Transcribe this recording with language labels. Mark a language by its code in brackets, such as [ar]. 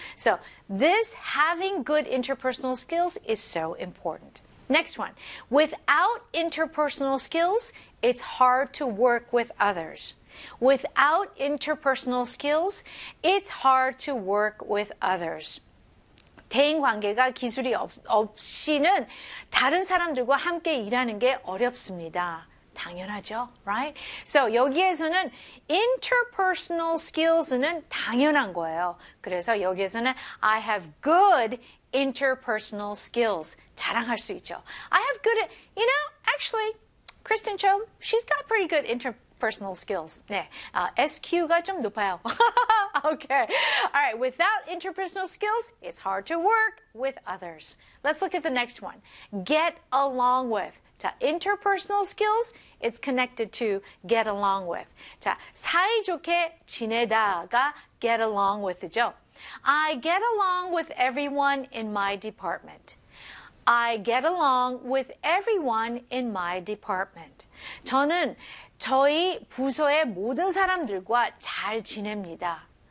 [en] So, this having good interpersonal skills is so important. Next one. Without interpersonal skills, it's hard to work with others. Without interpersonal skills, it's hard to work with others. [ko] 대인 관계가 기술이 없이는 다른 사람들과 함께 일하는 게 어렵습니다. 당연하죠, right? So 여기에서는 interpersonal skills는 당연한 거예요. 그래서 여기에서는 [en] I have good interpersonal skills. [ko] 자랑할 수 있죠. [en] I have good, you know, actually, Kristen Cho, she's got pretty good interpersonal skills. [ko] 네, SQ가 좀 높아요. [en] Okay, all right, without interpersonal skills, it's hard to work with others. Let's look at the next one. Get along with. 자, interpersonal skills, it's connected to get along with. [ko] 자, 사이좋게 지내다가 get along with이죠. [en] I get along with everyone in my department. I get along with everyone in my department. [ko] 저는 저희 부서의 모든 사람들과 잘 지냅니다.